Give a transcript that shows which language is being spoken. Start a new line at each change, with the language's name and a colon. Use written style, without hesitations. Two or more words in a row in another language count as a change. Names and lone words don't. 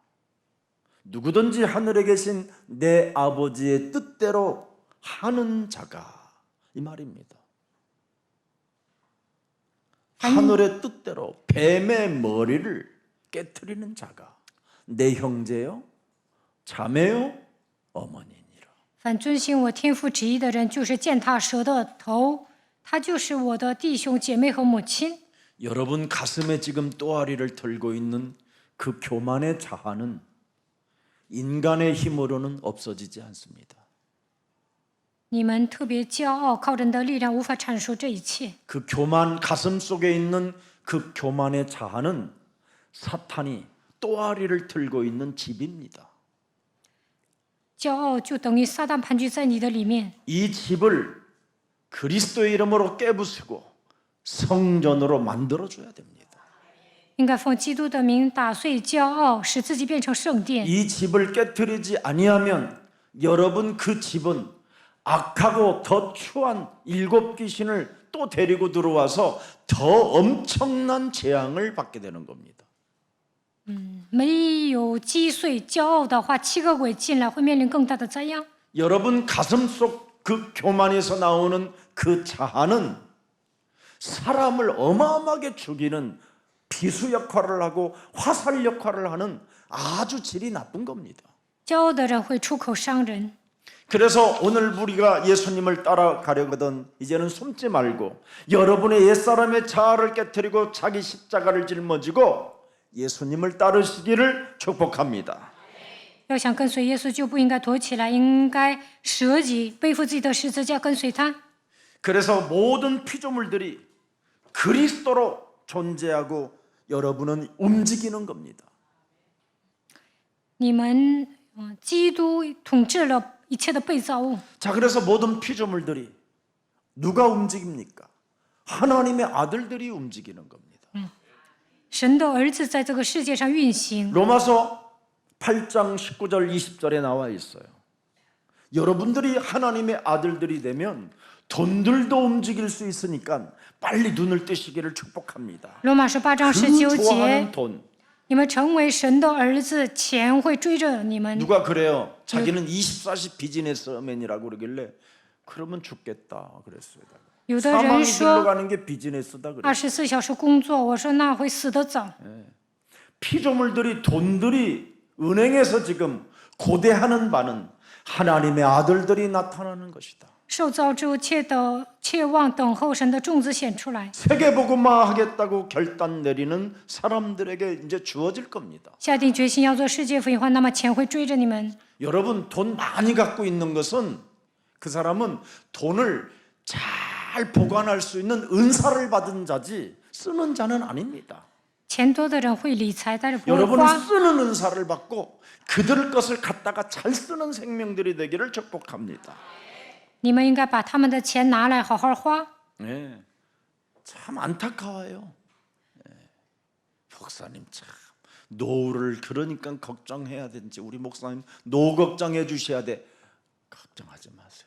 Korean: 누구든지 하늘에 계신 내 아버지의 뜻대로 하는 자가 이 말입니다. 하늘의 뜻대로 뱀의 머리를 깨트리는 자가 내 형제요, 자매요, 어머니니라.
Chinese: 凡遵行我天父旨意的人，就是践踏蛇的头，他就是我的弟兄姐妹和母亲。
Korean: 여러분 가슴에 지금 또아리를 들고 있는 그 교만의 자아는 인간의 힘으로는 없어지지 않습니다.
Chinese: 你们特别骄傲，靠人的力量无法阐述这一切。
Korean: 그 교만 가슴 속에 있는 그 교만의 자아는 사탄이 또아리를 들고 있는 집입니다.
Chinese: 骄傲就等于撒旦盘踞在你的里面。
Korean: 이 집을 그리스도의 이름으로 깨부수고 성전으로 만들어 줘야 됩니다.
Chinese: 应该奉基督的名打碎骄傲，使自己变成圣殿。
Korean: 이 집을 깨뜨리지 아니하면 여러분 그 집은 악하고 더 추한 7 귀신을 또 데리고 들어와서 더 엄청난 재앙을 받게 되는 겁니다.
Chinese: 没有击碎骄傲的话，7个鬼进来会面临更大的灾殃。
Korean: 여러분 가슴 속 그 교만에서 나오는 그 자아는 사람을 어마어마하게 죽이는 비수 역할을 하고 화살 역할을 하는 아주 질이 나쁜 겁니다.
Chinese: 骄傲的人会出口伤人。
Korean: 그래서 오늘 우리가 예수님을 따라가려거든 이제는 숨지 말고 여러분의 옛사람의 자아를 깨뜨리고 자기 십자가를 짊어지고 예수님을 따르시기를 축복합니다.
Chinese: 要想跟随耶稣，就不应该躲起来，应该舍己，背负自己的十字架跟随他。
Korean: 그래서 모든 피조물들이 그리스도로 존재하고 여러분은 움직이는 겁니다.
Chinese: 你们，基督统治了一切的被造物。
Korean: 자, 그래서 모든 피조물들이 누가 움직입니까? 하나님의 아들들이 움직이는 겁니다.
Chinese: 神的儿子在这个世界上运行。
Korean: 로마서 8장 19절 20절에 나와 있어요. 여러분들이 하나님의 아들들이 되면 돈들도 움직일 수 있으니까 빨리 눈을 뜨시기를 축복합니다.
Chinese: 罗马书8章
Korean: 그 19 좋아하는
Chinese: 节，
Korean: 돈.
Chinese: 你们成为神的儿子，钱会追着你们。
Korean: 누가 그래요? 자기는 24시 비즈니스맨이라고 그러길래 그러면 죽겠다 그랬어요.
Chinese: 有的人
Korean: 사망이
Chinese: 说
Korean: 들러가는 게 비즈니스다 그래요.
Chinese: 24 小时工作，我说那会死得早。
Korean: 피조물들이 돈들이 은행에서 지금 고대하는 바는 하나님의 아들들이 나타나는 것이다.
Chinese: 受造之物切望等候神的种子显出来。
Korean: 세계복음화 하겠다고 결단 내리는 사람들에게 이제 주어질 겁니다.
Chinese: 下定决心要做世界福音化，那么钱会追着你们。
Korean: 여러분 돈 많이 갖고 있는 것은 그 사람은 돈을 잘 보관할 수 있는 은사를 받은 자지 쓰는 자는 아닙니다.
Chinese: 钱多的人会理财，但是不会
Korean: 여러분은
Chinese: 花。
Korean: 쓰는 은사를 받고 그들 것을 갖다가 잘 쓰는 생명들이 되기를 축복합니다.
Chinese: 你们应该把他们的钱拿来好好花。
Korean: 네, 참 안타까워요. 네, 목사님 참 노후를 그러니까 걱정해야 되는지 우리 목사님 노후 걱정해 주셔야 돼. 걱정하지 마세요.